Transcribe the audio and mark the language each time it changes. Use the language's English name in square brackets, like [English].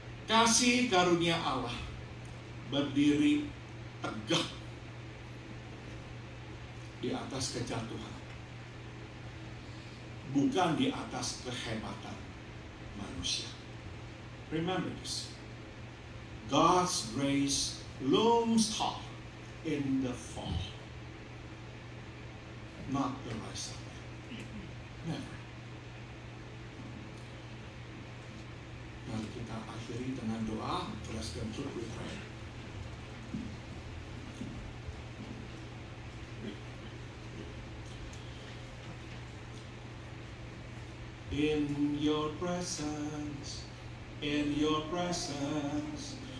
[Indonesian] Kasih karunia Allah berdiri tegak di atas kejatuhan, bukan di atas kehebatan manusia. [English] Remember this. God's grace looms tall in the fall, not the rise of it. Never. [Indonesian] Mari kita akhiri dengan doa. [English] Let's conclude with prayer. In your presence,